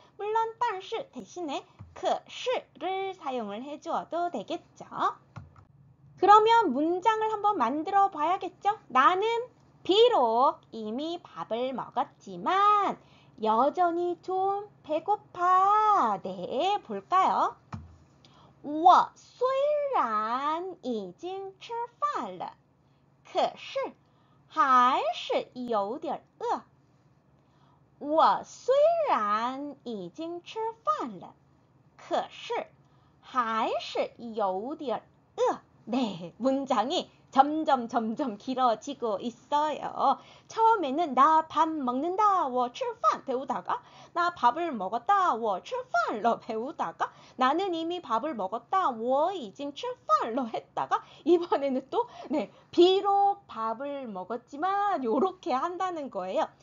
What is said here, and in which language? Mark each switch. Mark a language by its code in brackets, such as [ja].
[ko] 물론 但是 대신에 可是를 사용을 해주어도 되겠죠. 그러면 문장을 한번 만들어 봐야겠죠? 나는 비록 이미 밥을 먹었지만 여전히 좀 배고파. 네, 볼까요? [zh] 我虽然已经吃饭了，可是还是有点饿。我虽然已经吃饭了，可是还是有点饿. [ko] 네, 문장이 점점 길어지고 있어요. 처음에는 나 밥 먹는다, [zh] 我吃饭 [ko] 배우다가 나 밥을 먹었다, [zh] 我吃饭了 [ko] 배우다가 나는 이미 밥을 먹었다, [zh] 我已经吃饭了 [ko] 했다가 이번에는 또 네, 비록 밥을 먹었지만 요렇게 한다는 거예요.